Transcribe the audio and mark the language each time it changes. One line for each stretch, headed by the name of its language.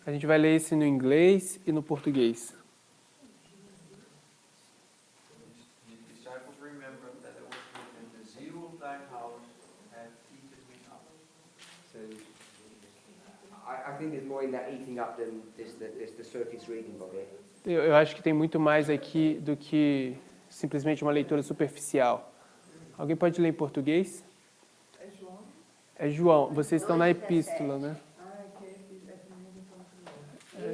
Portuguese: A gente vai ler esse no inglês e no português.
English: The disciples remembered that it was written, "The zeal of thine house hath eaten me up." So I think there's more in that eating up than just the surface reading of it.
Portuguese: Eu acho que tem muito mais aqui do que simplesmente uma leitura superficial. Alguém pode ler em português? É João? É João. Vocês estão na epístola, né? Ah, é que é primeiro então primeiro.